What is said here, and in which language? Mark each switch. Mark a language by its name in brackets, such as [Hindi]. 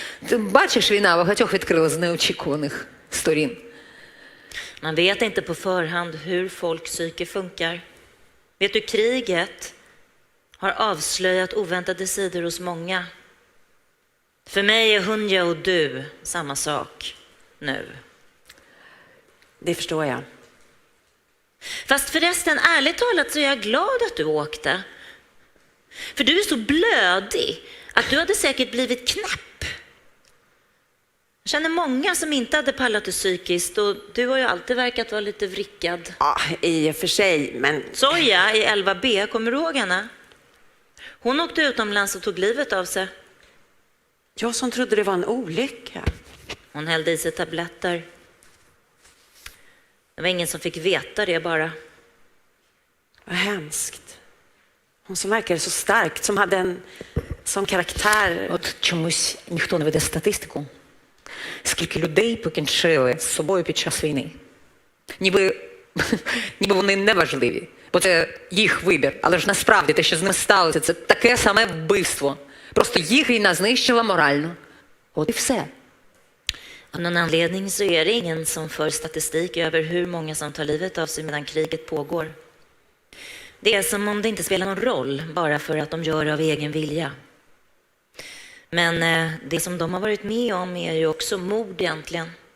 [Ukrainian] Ти бачиш, війна багатьох відкрила з неочікуваних сторін. [Swedish] Man vet inte på förhand hur folks psyke funkar. Vet du, kriget har avslöjat oväntade sidor hos många. För mig är Hunja och du samma sak nu. Det förstår jag. Fast förresten, ärligt talat så är jag glad att du åkte. För du är så blödig att du hade säkert blivit knäpp. Jag känner många som inte hade pallat det psykiskt och du har ju alltid verkat vara lite vrickad. Ja, i och för sig, men... Soja i 11B, kommer du ihåg henne? Hon åkte utomlands och tog livet av sig. Jag som trodde det var en olycka. Hon hällde i sig tabletter. Det var ingen som fick veta det bara. Vad hemskt. Hon som verkade så starkt, som hade en sån karaktär. [Ukrainian] От чомусь ніхто не веде статистику. Скільки людей покінчили з собою під час війни. Ніби вони не важливі, бо це їх вибір. Але ж насправді те, що з ними сталося, це таке саме вбивство. Просто їх війна знищила морально. От і все. [Swedish] Av någon anledning så är det ingen som för statistik över hur många som tar livet av sig medan kriget pågår. Det är som om det inte spelar någon roll bara för att de gör det av egen vilja. Men det som de har varit med om är ju också mord egentligen.